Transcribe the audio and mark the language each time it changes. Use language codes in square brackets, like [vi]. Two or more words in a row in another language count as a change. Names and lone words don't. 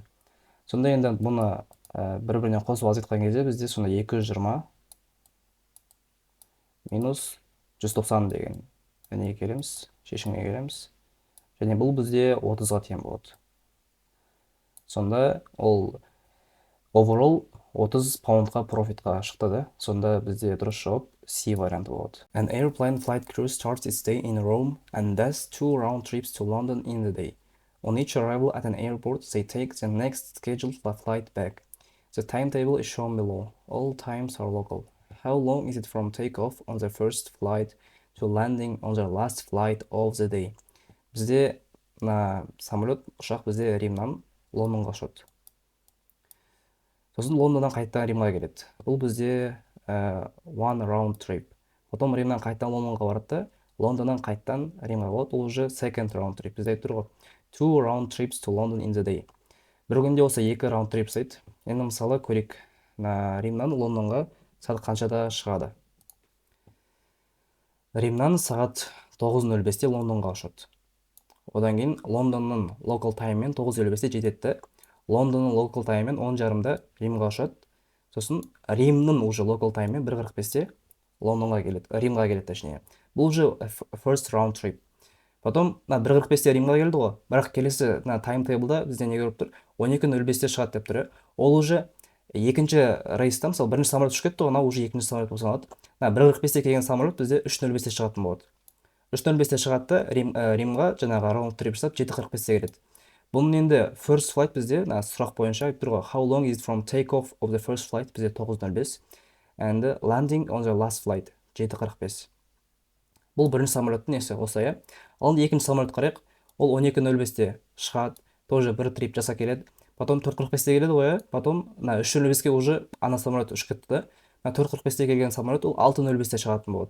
[kk] Сонда енді бұны бір-біріне қосып азайтқан кезде бізде сонда 220 минус 190 деген неге келеміз, шешімге келеміз. Және бұл бізде 30-ға тең болады. Сонда ол overall 30 паундқа профитқа шықты да. Сонда бізде дұрыс жауап C варианты болады. [en] An airplane flight crew starts its day in Rome and does 2 round trips to London in the day. On each arrival at an airport, they take the next scheduled flight back. The timetable is shown below. All times are local. How long is it from takeoff on the first flight to landing on the last flight of the day? [kk] Бізде самолет, ұшақ бізде Римнан Лондонға ұшады. Сосын Лондоннан қайтадан Римға келеді. Бұл бізде [en] one round trip. [kk] Потом Римнан қайтадан Лондонға барады да, Лондоннан қайтадан Римға болады. Ол уже [en] second round trip. [kk] Бізде айтып тұр ғой. [en] 2 round trips to London in the day. [kk] Бір күнде осы [en] 2 round trip [kk] сайды. Енді мысалы көрейік. Римнан Лондонға сағат қаншада шығады? Римнан сағат 9:05-те Лондонға ұшады. Одан кейін Лондонның [en] local time-мен [kk] 9:05-те жетеді. Лондонның [en] local time-мен [kk] 10:30-да Римға ұшады. Сосын Римнің уже [en] local time-мен [kk] 1:45-те Лондонға келеді. Римға келеді точнее. Бұл уже [en] first round trip. [kk] Потом 1:45-те Римға келді ғой. Бірақ келесі таймтейблда бізде не көріп тұр? 12:05-те шығады деп тұр. Ол уже екінші рейстан, мысалы бірінші самолет ұшып кетті, анау уже екінші самолет болып саналады. 1:45-те келген самолет бізде 3:05-те шығатын болады. 3:05-те шығады, Римға жаңағы [en] round trip [kk] жасап 7:45-те келеді. Бұның енді [en] first flight [kk] бізде сұрақ бойынша айтып тұр ғой. [en] How long is it from takeoff of the first flight? Бізде 9:05 and landing on the last flight 7:45. [kk] Бұл бірінші самолеттің несі осы я. Ал екінші самолет қарайық. Ол 12:05-те шығады, тоже бір трип жаса келеді. Потом 4:45-те келеді ғой. Потом 3:05-ке уже ана самолет ұшып кетті да. 4:45-те келген самолет ол 6:05-те шығатын болады.